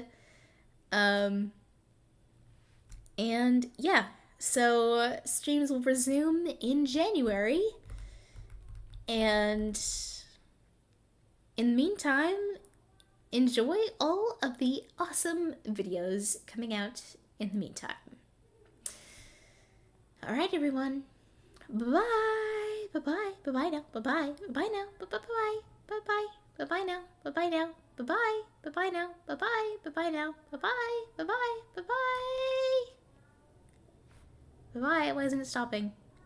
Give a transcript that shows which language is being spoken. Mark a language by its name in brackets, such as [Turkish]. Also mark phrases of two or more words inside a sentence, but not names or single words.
[English] And yeah, so streams will resume in January. And in the meantime, enjoy all of the awesome videos coming out in the meantime. Alright, everyone. Bye-bye. Bye-bye. Bye-bye now. Bye-bye. Bye-bye now. Bye-bye. Bye-bye. Bye-bye now. Bye-bye now. Bye-bye. Bye-bye now. Bye-bye. Bye-bye now. Bye-bye. Bye-bye. Bye-bye. Bye-bye. Why isn't it stopping?